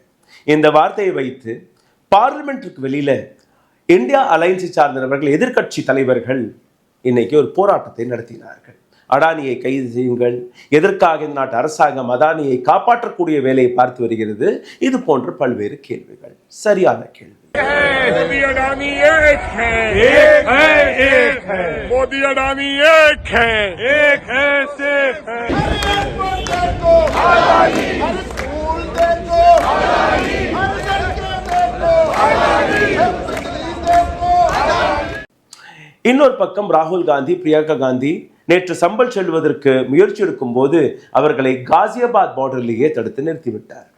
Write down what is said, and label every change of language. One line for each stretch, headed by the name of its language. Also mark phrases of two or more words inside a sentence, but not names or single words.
Tamil: இந்த வார்த்தையை வைத்து பார்லிமெண்ட்டுக்கு வெளியில இந்தியா அலையன்ஸை சார்ந்தவர்கள், எதிர்கட்சி தலைவர்கள் இன்னைக்கு ஒரு போராட்டத்தை நடத்தினார்கள். அடானியை கைது செய்யுங்கள், எதற்காக இந்த நாட்டு அரசாங்கம் அதானியை காப்பாற்றக்கூடிய வேலையை பார்த்து வருகிறது, இது போன்ற பல்வேறு கேள்விகள். சரியான கேள்வி.
Hindi: मोदी अडानी एक है, मोदी अडानी एक है, सेफ है।
Tamil: இன்னொரு பக்கம் ராகுல் காந்தி, பிரியங்கா காந்தி நேற்று சம்பல் செல்வதற்கு முயற்சி எடுக்கும் போது அவர்களை காசியாபாத் பார்டரிலேயே தடுத்து நிறுத்திவிட்டார்கள்.